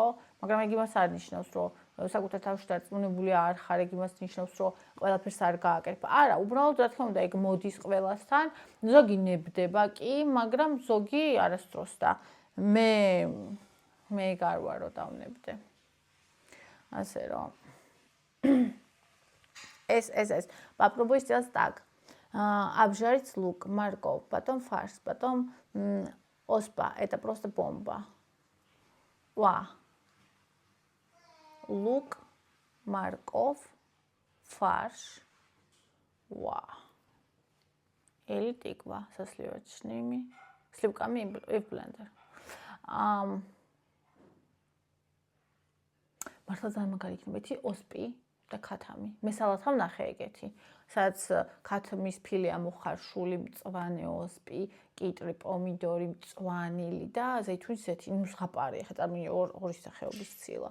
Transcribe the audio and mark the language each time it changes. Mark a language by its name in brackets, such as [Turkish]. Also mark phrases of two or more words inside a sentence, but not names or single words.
[Georgian] მაგრამ ეგ იმას არ ნიშნავს, რომ საკუთარ თავში დარწმუნებული არ ხარ, ეგ იმას ნიშნავს, რომ ყველაფერს არ გააკეთებ. არა, უბრალოდ რა თქმა უნდა, ეგ მოდის ყველასთან. ზოგი ნებდება კი, მაგრამ ზოგი არასდროს და მე არ ვარ რომ დავნებდე. ასე რომ ეს. [Russian] Попробуй сделать так. Обжарить лук, морковь, потом фарш, потом оспа. Это просто бомба. Ва. Лук, морковь, фарш. Ва. Или тыква со сливочными. Сливками и в блендер. [Georgian] მართლა ძალიან მაგარი იქნება ეთი ოსპი და ქათამი. მე სალათამ ნახე ეგეთი. სადაც ქათმის ფილი ამოხარშული, მწვანე ოსპი, კიტრი, პომიდორი, მწვანილი და ზეითუნის ზეთი, ნუ ზღაპარი, ხა წარმოიდგინე ორი სახეობის ცილა.